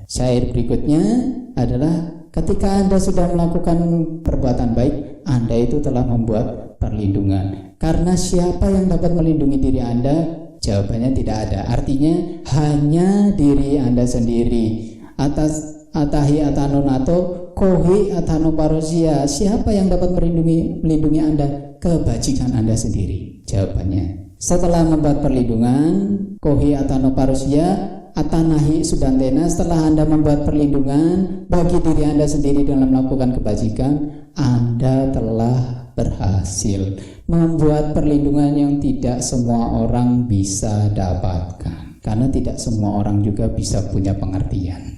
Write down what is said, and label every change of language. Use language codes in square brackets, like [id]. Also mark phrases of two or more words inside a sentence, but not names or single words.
[id] Syair berikutnya adalah ketika Anda sudah melakukan perbuatan baik, Anda itu telah membuat perlindungan. Karena siapa yang dapat melindungi diri Anda? Jawabannya tidak ada. Artinya hanya diri Anda sendiri. [pi] Atahi atanonato kohi atano parosia. [id] Siapa yang dapat melindungi Anda? Kebajikan Anda sendiri. Jawabannya, setelah membuat perlindungan, [pi] kohi atano parosia, atanahi sudantena, [id] setelah Anda membuat perlindungan bagi diri Anda sendiri dalam melakukan kebajikan, Anda telah berhasil membuat perlindungan yang tidak semua orang bisa dapatkan, karena tidak semua orang juga bisa punya pengertian.